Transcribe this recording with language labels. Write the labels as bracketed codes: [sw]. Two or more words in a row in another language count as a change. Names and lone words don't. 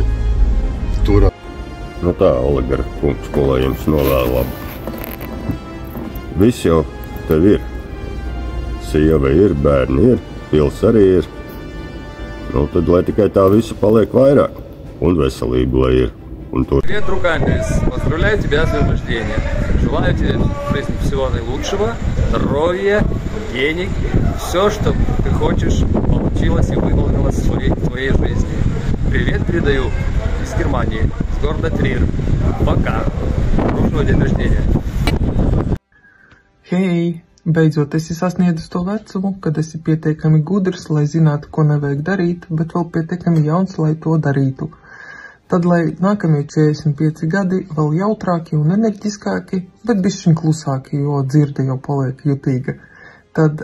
[lv] Turā. Nu tā, Oligara kungs, ko lai jums novēl labu. Viss jau tev ir. Sieva ir, bērni ir, pils arī ir. Nu tad, lai tikai tā visa paliek vairāk. Un veselība, lai ir. [ru] Привет, Рукандис! Поздравляю тебя с днем рождения. Желаю тебе в жизни всего наилучшего, здоровья, денег. Все, что ты хочешь, получилось и выполнилось в твоей жизни. Привет передаю из Германии, с города Трир. Пока. Хорошего дня рождения. [lv] Hei! Beidzot esi sasniedzis to vecumu, kad esi pietiekami gudrs, lai zinātu, ko nevajag darīt, bet vēl pietiekami jauns, lai to darītu. Tad, lai nākamie 45 gadi vēl jautrāki un enerģiskāki, bet bišķiņ klusāki, jo dzirde jau paliek jutīga.